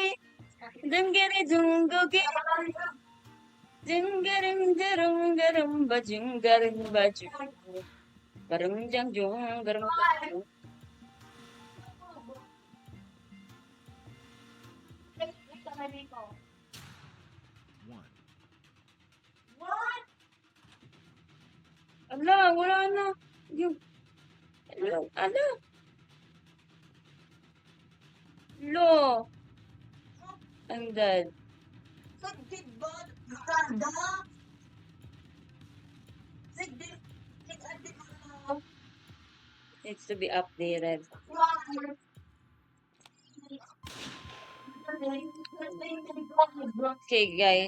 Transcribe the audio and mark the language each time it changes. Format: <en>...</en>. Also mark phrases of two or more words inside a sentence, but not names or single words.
<tl>Dingiri dungugi. Dingarim garum garum bajing garum baju. Garum jang jung garum baju. Ala, wala na. Yung, ala. Lo.</tl> <en>I'm dead. Needs to be updated. Okay, guys.</en>